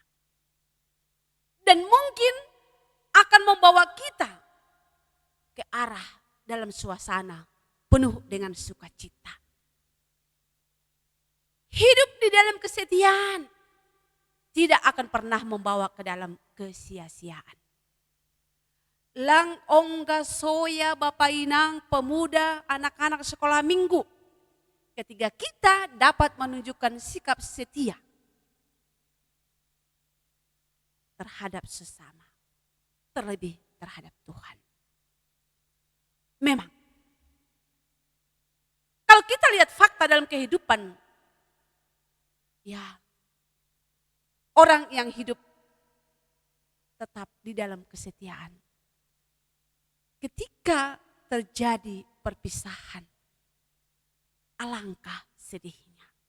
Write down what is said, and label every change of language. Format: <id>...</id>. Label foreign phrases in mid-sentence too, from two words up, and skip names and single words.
<id>Dan mungkin akan membawa kita ke arah dalam suasana penuh dengan sukacita. Hidup di dalam kesetiaan tidak akan pernah membawa ke dalam kesia-siaan.</id> <bts>Lang ongga soya Bapak Inang,</bts> <id>pemuda, anak-anak sekolah minggu. Ketika kita dapat menunjukkan sikap setia terhadap sesama, terlebih terhadap Tuhan. Memang, kalau kita lihat fakta dalam kehidupan, ya, orang yang hidup tetap di dalam kesetiaan, ketika terjadi perpisahan, alangkah sedihnya.</id>